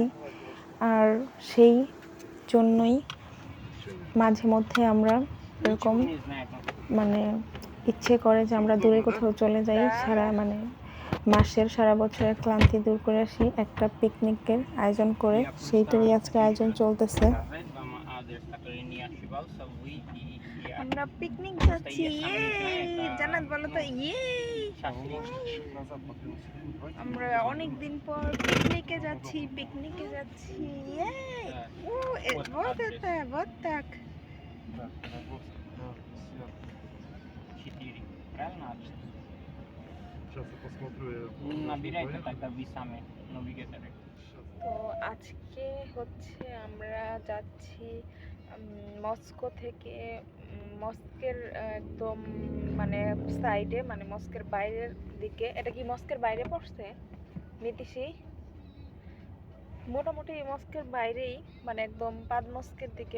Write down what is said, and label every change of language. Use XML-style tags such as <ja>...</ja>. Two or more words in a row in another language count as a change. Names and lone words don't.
<bn>আর সেই জন্যই মাঝে মধ্যে আমরা এরকম ইচ্ছে করে যে আমরা দূরে কোথাও চলে যাই, সারা বছরের ক্লান্তি দূর করে আসি, একটা পিকনিকের আয়োজন করে। সেইটারই আজকে আয়োজন চলতেছে। আমরা পিকনিক যাচ্ছি, জান্নাত বলো তো আমরা অনেক দিন পর পিকনিকে যাচ্ছি</bn> <ru>вот так. Сейчас я посмотрю. Набирайте тогда вы сами навигаторы.</ru> <bn>তো আজকে হচ্ছে আমরা যাচ্ছি মস্কো থেকে, মস্কের একদম সাইডে, মস্কের বাইরের দিকে। এটা কি মস্কের বাইরে পড়ছে নীতিশি? মোটামুটি মস্কের বাইরেই, একদম পাদ মস্কের দিকে।</bn>